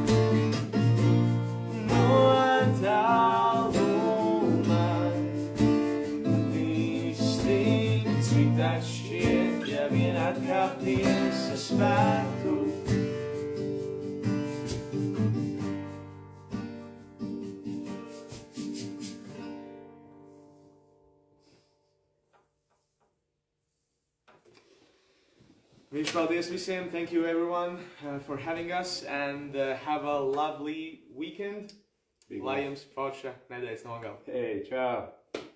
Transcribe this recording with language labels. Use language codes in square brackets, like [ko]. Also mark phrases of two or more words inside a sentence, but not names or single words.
[lv] No tālumā viss tik citāds šķiet, ja vien atkāpties es spētu. Viņš paldies visiem. [en] Thank you everyone for having us, and have a lovely weekend. [lv] Lai jums forša nedēļas nogal. Hei, čau!